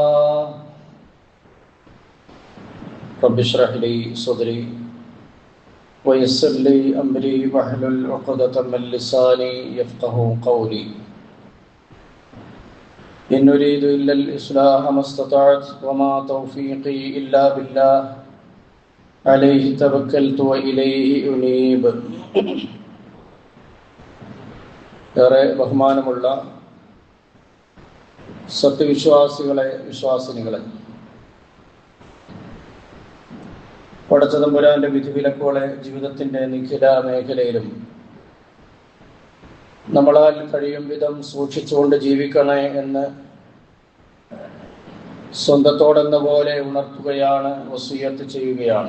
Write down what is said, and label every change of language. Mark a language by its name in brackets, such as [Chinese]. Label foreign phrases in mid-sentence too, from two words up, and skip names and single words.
[Arabic] رب اشرح لي صدري ويسر لي أمري واحلل عقدة من لساني يفقهوا قولي إن أريد إلا الإصلاح ما استطعت وما توفيقي إلا بالله عليه توكلت وإليه أنيب [Malayalam] ഏറെ ബഹുമാനമുള്ള സത്യവിശ്വാസികളെ വിശ്വാസിനികളെ, പടച്ചതമ്പുരാന്റെ വിധിവിലക്കുകളെ ജീവിതത്തിന്റെ നിഖില മേഖലയിലും നമ്മളാൽ കഴിയും വിധം സൂക്ഷിച്ചുകൊണ്ട് ജീവിക്കണേ എന്ന് സ്വന്തത്തോടെന്ന പോലെ ഉണർത്തുകയാണ്, വസിയ്യത്ത് ചെയ്യുകയാണ്.